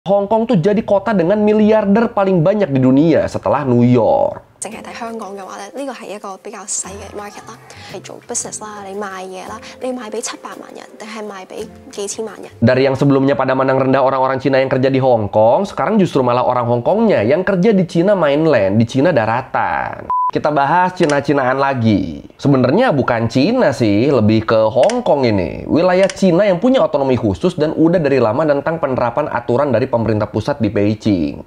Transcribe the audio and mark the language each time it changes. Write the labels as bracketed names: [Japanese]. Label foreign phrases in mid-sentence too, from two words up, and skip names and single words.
[Indonesian] Hong Kong tuh jadi kota dengan miliarder paling banyak di dunia setelah New York. [Cantonese] 淨係睇香港嘅話咧，呢個係一個比較細嘅 market 啦。你做 business 啦，你賣嘢啦，你賣俾700萬人定係賣俾幾千萬人？ [Indonesian] Dari yang sebelumnya pada mandang rendah orang-orang Cina yang kerja di Hong Kong, sekarang justru malah orang Hong Kongnya yang kerja di Cina mainland, di Cina daratan. Kita bahas Cina-Cinaan lagi. Sebenarnya bukan Cina sih, lebih ke Hong Kong ini. Wilayah Cina yang punya otonomi khusus dan udah dari lama tentang penerapan aturan dari pemerintah pusat di Beijing.